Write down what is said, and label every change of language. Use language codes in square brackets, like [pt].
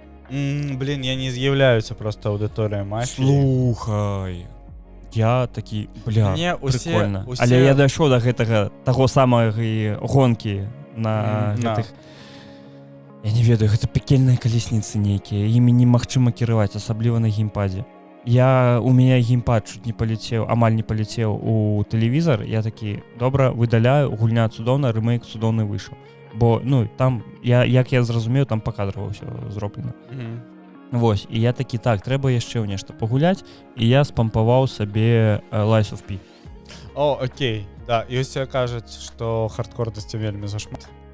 [be] Блін, я не з'яўляюся проста аўдыторыя мафіі. Слухай, я такі, бля, прикольна. Усе... Але я дайшоў да гэтага, таго самага гонкі на гэтых... Я не ведаю, гэта пекельныя калесніцы нейкія, імі немагчыма кіраваць, асабліва на геймпадзе. [ru] У меня геймпад чуть не полетел, амаль не полетел у телевизор. [be] Я такі, добра, выдаляю, гульня цудоўна, рэмейк цудоўны выйшаў. Бо, ну, там, як я зразумеў, там пакадрава ўсё зроблена. Вось, і я такі, так, трэба яшчэ ў нешта пагуляць, і я спампаваў сабе Lies of P. О, окей, да, і усе кажуць, што хардкорнасці вельмі зашмат.